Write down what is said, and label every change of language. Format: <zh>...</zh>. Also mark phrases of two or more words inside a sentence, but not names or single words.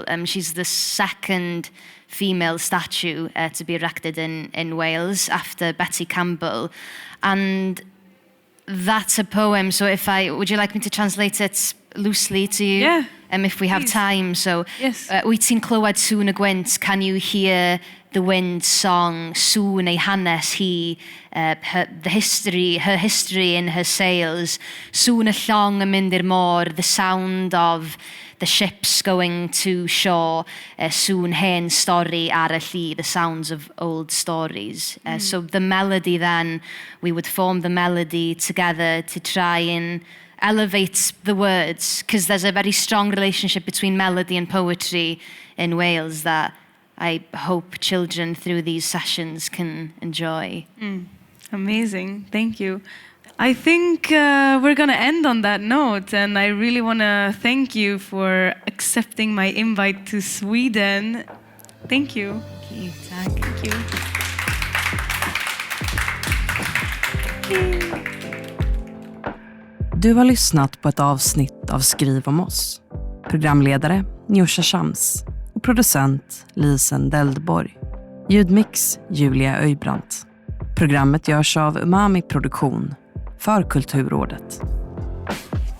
<en>She's the second female statue to be erected in Wales after Betty Campbell. And that's a poem, so would you like me to translate it loosely to you? Yeah. If we have Please. time. So, Yes.</en> <cy>Wyt ti'n clywed sŵn y gwynt,</cy> <en>can you hear the wind song,</en> <cy>sŵn ei hanes hi,</cy> <en>her history in her sails,</en> <cy>sŵn y llong yn mynd i'r môr,</cy> <en>the sound of the ships going to shore,</en> <cy>sŵn hen stori ar y llŷ,</cy> <en>the sounds of old stories. So the melody then, we would form the melody together to try and elevate the words, because there's a very strong relationship between melody and poetry in Wales that I hope children through these sessions can enjoy. Amazing, thank you. I think we're going to end on that note, and I really want to thank you for accepting my invite to Sweden. Thank you. Thank you. Thank you.</en> <sv>Du har lyssnat på ett avsnitt av Skriv om oss. Programledare Njusha Shams och producent Lisen Deldborg. Ljudmix Julia Öjbrandt. Programmet görs av Umami Produktion för Kulturrådet.</sv>